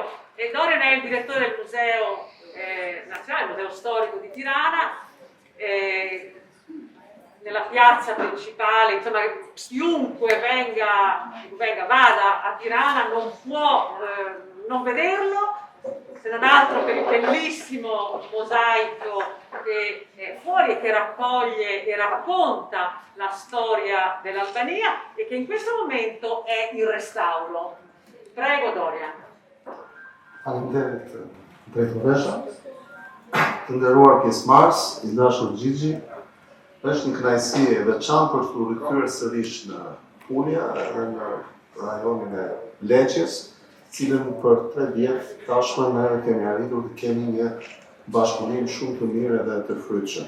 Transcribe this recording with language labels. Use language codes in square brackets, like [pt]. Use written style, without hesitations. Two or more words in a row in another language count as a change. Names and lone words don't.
[it] E Dorian è il direttore del Museo Nazionale, il Museo Storico di Tirana, nella piazza principale, insomma, chiunque vada a Tirana non può non vederlo, se non altro per il bellissimo mosaico che è fuori e che raccoglie e racconta la storia dell'Albania, e che in questo momento è in restauro. Prego, Dorian. [sq] Faleminderit drejtoresha. Të nderuar pjesëmarrës, i dashur Gjigji, është një kënaqësi e veçantë për të rikthyer sërish në Pulja edhe në rajonin e Leqes, cilën për 3 vjet tashmë ne kemi arritur të kemi një bashkëpunim shumë të mirë edhe të frytshëm.